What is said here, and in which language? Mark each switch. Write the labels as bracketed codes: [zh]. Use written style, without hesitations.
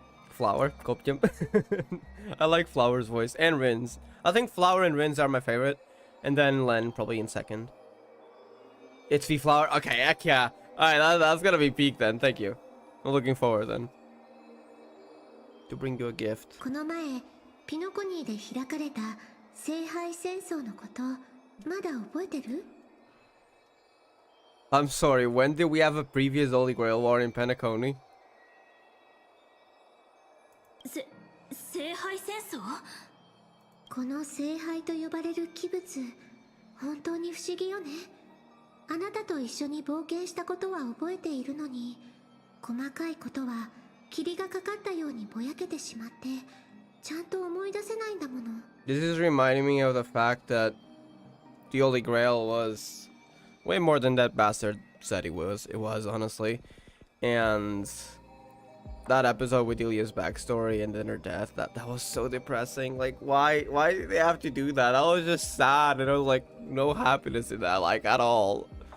[en] Flower, Koptium. I like Flower's voice and Rin's. I think Flower and Rin's are my favorite, and then Len probably in second. It's the Flower. Okay, heck yeah. All right, that's gonna be peak then. Thank you. I'm looking forward then to bring you a gift. [ja] この前ピノコニーで開かれた聖杯戦争のこと、まだ覚えてる？ [en] I'm sorry, when did we have a previous Holy Grail war in Penacony? [ja] 聖杯戦争？この聖杯と呼ばれる器物、本当に不思議よね。あなたと一緒に冒険したことは覚えているのに、細かいことは霧がかかったようにぼやけてしまって、ちゃんと思い出せないんだもの。 [en] This is reminding me of the fact that the Holy Grail was way more than that bastard said it was. It was, honestly. And that episode with Ilya's backstory and then her death, that was so depressing. Like, why did they have to do that? I was just sad, and I was like, no happiness in that, like, at all.